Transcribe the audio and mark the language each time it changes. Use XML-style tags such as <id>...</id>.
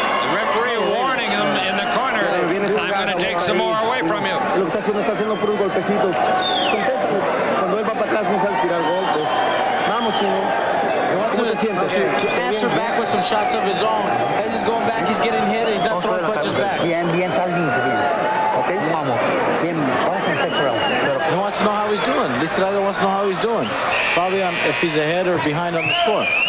<en>The referee warning him in the corner. I'm going to take some more away from you.</en> <es>Lo que está haciendo puros golpecitos. Contéstale. Cuando él va para atrás no sabe tirar golpes. Vamos, chino.</es> <en>He wants him to answer back with some shots of his own. He's just going back. He's getting hit. He's not throwing punches back.</en> <es>Bien, está limpio, bien. Okay, vamos. Bien, vamos en second round.</es> <en>He wants to know how he's doing. Lizarraga wants to know how he's doing. Probably on if he's ahead or behind on the score.</en>